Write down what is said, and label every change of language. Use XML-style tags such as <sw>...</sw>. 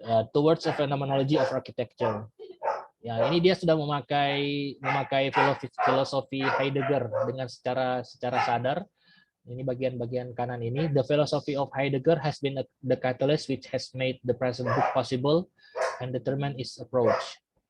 <en>Towards a Phenomenology of Architecture.</en> <id>Ya, ini dia sudah memakai filosofi Heidegger dengan secara sadar. Ini bagian kanan ini.</id> <en>The philosophy of Heidegger has been the catalyst which has made the present book possible and determined its approach.</en>